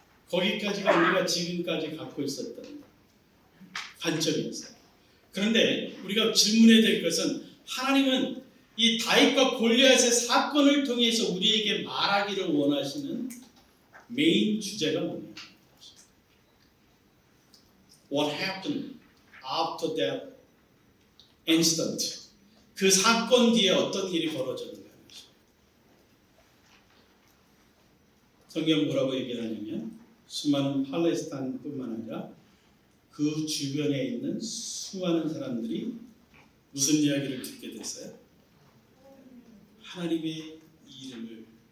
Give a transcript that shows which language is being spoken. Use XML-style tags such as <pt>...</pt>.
<ko>거기까지가 우리가 지금까지 갖고 있었던 관점이었어요. 그런데 우리가 질문해야 될 것은, 하나님은 이 다윗과 골리앗의 사건을 통해서 우리에게 말하기를 원하시는 메인 주제가 뭐냐?</ko> <en>What happened after that incident?</en> <ko>그 사건 뒤에 어떤 일이 벌어졌는가? 성경 뭐라고 얘기하냐면, 수많은 팔레스타인뿐만 아니라 그 주변에 있는 수많은 사람들이 무슨 이야기를 듣게 됐어요? 하나님의 이름을</ko>